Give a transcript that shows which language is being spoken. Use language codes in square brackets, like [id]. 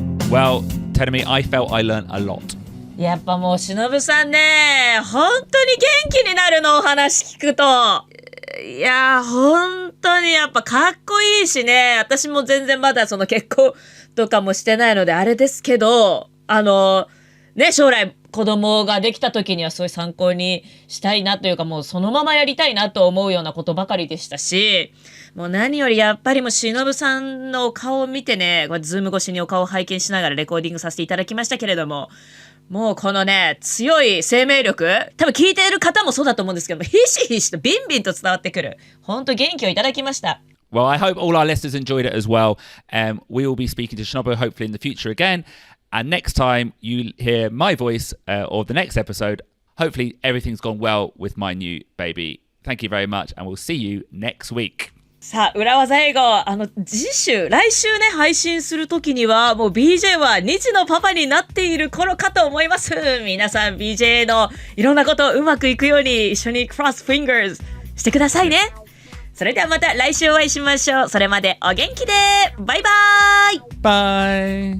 [en] Well, Tenemi, I felt I learned a lot. [ja] やっぱもうShinobuさんね、本当に元気になるのお話聞くと。いや本当にやっぱかっこいいしね、私も全然まだその結婚とかもしてないのであれですけど、ね、将来子供ができた時にはそういう参考にしたいなというか、もうそのままやりたいなと思うようなことばかりでしたし、もう何よりやっぱりもうShinobuさんのお顔を見てね、これズーム越しにお顔を拝見しながらレコーディングさせていただきましたけれども、もうこのね、強い生命力、多分聞いている方もそうだと思うんですけども、ひしひしとビンビンと伝わってくる。本当元気をいただきました。 [en] Well, I hope all our listeners enjoyed it as well. We will be speaking to Shinobu hopefully in the future again. And next time you hear my voice or the next episode, hopefully everything's gone well with my new baby. Thank you very much, and we'll see you next week. [ja] さあ、裏技英語、来週ね、配信するときには、もう BJ は2児のパパになっている頃かと思います。皆さん BJ のいろんなことうまくいくように一緒に [en] cross fingers [ja] してくださいね。それではまた来週お会いしましょう。それまでお元気で。バイバーイ。